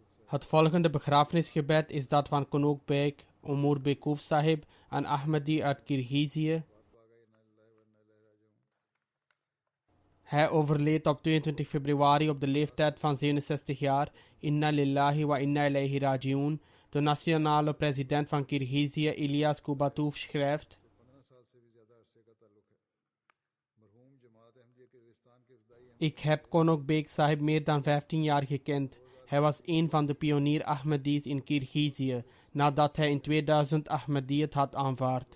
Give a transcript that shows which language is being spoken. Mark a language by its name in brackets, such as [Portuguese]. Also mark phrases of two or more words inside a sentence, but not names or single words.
[Dutch] Het volgende begrafenisgebed is dat van Konuk Beg Umur Bekuf Sahib, een Ahmadi uit Kirgizië. Hij overleed op 22 februari op de leeftijd van 67 jaar. [Arabic] إنا لله وإنا إليه راجعون. [Dutch] De nationale president van Kirgizië, Ilyas Kubatov, schrijft: Ik heb Konuk Beg Sahib meer dan 15 jaar gekend. Hij was een van de pionier Ahmadis in Kirgizië, nadat hij in 2000 Ahmadiyyat had aanvaard.